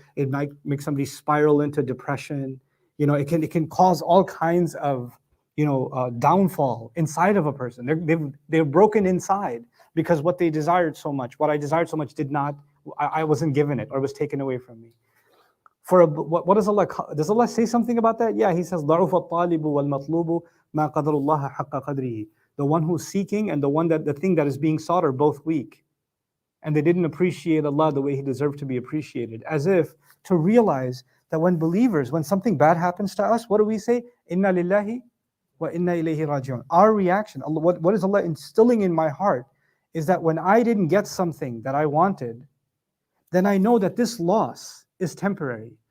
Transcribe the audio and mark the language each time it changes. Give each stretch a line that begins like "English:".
English: It might make somebody spiral into depression. It can cause all kinds of downfall inside of a person. They're broken inside because what they desired so much, what I desired so much, did not. I wasn't given it, or was taken away from me. What does Allah say something about that? Yeah, He says,
Arabic: ضَعُفَ الطَّالِبُ وَالْمَطْلُوبُ مَا قَدَرُ اللَّهَ حَقَّ قَدْرِهِ.
English: The one who's seeking and the thing that is being sought are both weak. And they didn't appreciate Allah the way He deserved to be appreciated. As if to realize that when something bad happens to us, what do we say?
Arabic: Inna lillahi wa inna ilayhi raji'un.
English: Our reaction, what is Allah instilling in my heart, is that when I didn't get something that I wanted, then I know that this loss is temporary.